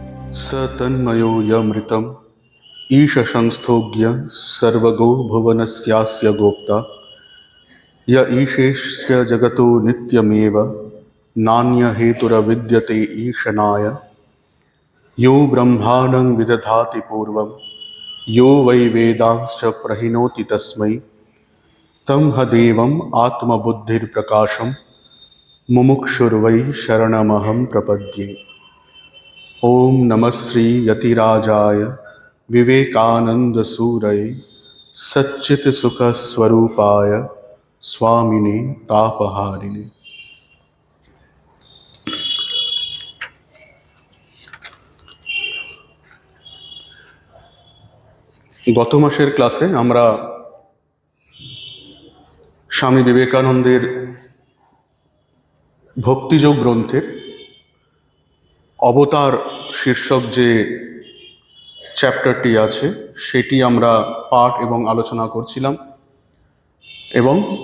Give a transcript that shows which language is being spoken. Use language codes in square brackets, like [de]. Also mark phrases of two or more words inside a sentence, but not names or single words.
[sa] स तन्मयो यमृतम् ईशसंस्थोज्ञ सर्वगो भुवनस्यास्य गोप्ता य ईशेष्य जगतो नित्यमेव नान्यहेतुरविद्यते ईशनाय यो ब्रह्माणं विदधाति पूर्वं यो वै वेदांश्च प्रहिणोति तस्मै तं ह देवम् आत्मबुद्धिर्प्रकाशं मुमुक्षुर्वै शरणमहं प्रपद्ये। ओम नमः श्री यतिराजाय विवेकानंद सूरये सच्चित सुख स्वरूपाय स्वामिने तापहारिणे। [bn] গত মাসের ক্লাসে আমরা স্বামী বিবেকানন্দের ভক্তিযোগ গ্রন্থের অবতার শীর্ষক যে চ্যাপ্টারটি আছে সেটি আমরা পাঠ এবং আলোচনা করছিলাম এবং